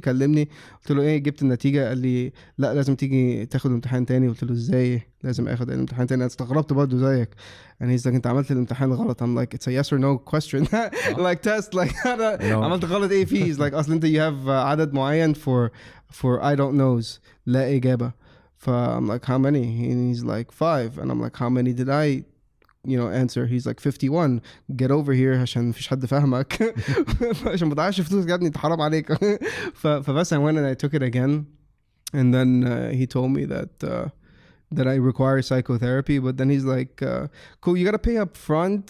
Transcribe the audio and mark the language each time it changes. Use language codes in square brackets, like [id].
[ar] كلمني قلت له ايه جبت النتيجه؟ قال لي لا لازم تيجي تاخد امتحان تاني. قلت له ازاي لازم اخد الامتحان تاني؟ انا استغربت برضه زيك. [en] and he's like [ar] انت عملت الامتحان غلط. [en] I'm like it's a yes or no question like test like [ar] عملت غلط ايه فيه؟ [en] he's like [ar] اصل انت [en] you have [ar] عدد معين [en] for I don't knows [ar] لا اجابه. [en] I'm like how many? And he's like 5 and I'm like how many did I answer? He's like 51. Get over here [ar] عشان مفيش حد فاهمك عشان ما تضيعش فلوس يا ابني انت حرام عليك. [en] فبس I went and I took it again and then he told me that I require psychotherapy but then he's like cool you gotta pay up front.